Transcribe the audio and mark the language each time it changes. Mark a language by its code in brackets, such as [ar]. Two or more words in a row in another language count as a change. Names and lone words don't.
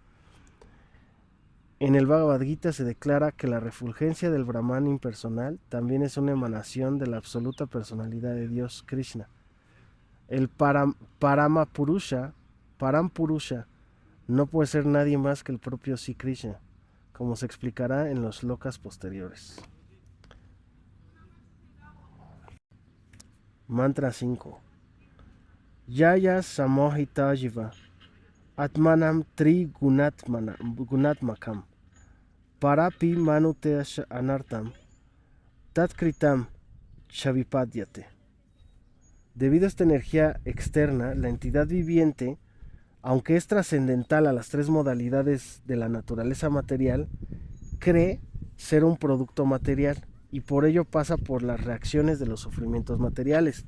[es] En el Bhagavad Gita se declara que la refulgencia del Brahman impersonal también es una emanación de la absoluta personalidad de Dios, Krishna. El [sa] Param Purusha [es] no puede ser nadie más que el propio Sri Krishna, como se explicará en los slokas posteriores. Mantra 5. [sa] Yaya Samohita Jiva Atmanam Tri Gunatmakam Parapi Manute Anartam Tatkritam Shavipadyate. [es] Debido a esta energía externa, la entidad viviente, aunque es trascendental a las tres modalidades de la naturaleza material, cree ser un producto material y por ello pasa por las reacciones de los sufrimientos materiales.